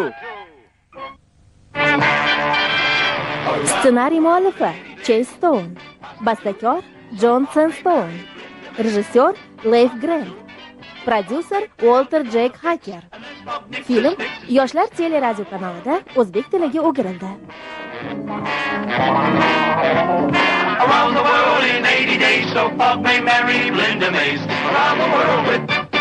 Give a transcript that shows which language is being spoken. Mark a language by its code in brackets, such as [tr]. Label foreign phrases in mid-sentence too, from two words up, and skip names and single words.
[uz] Ssenariy muallifi Chase Stone, bastakor John Sandstone, rejissyor Leif Grant, prodyuser Walter Jack Hacker. Film Yoshlar teleradio kanalida o'zbek tiliga o'girildi. [en] Around the world in 80 days, so Fog may marry Linda Mays. Around the world with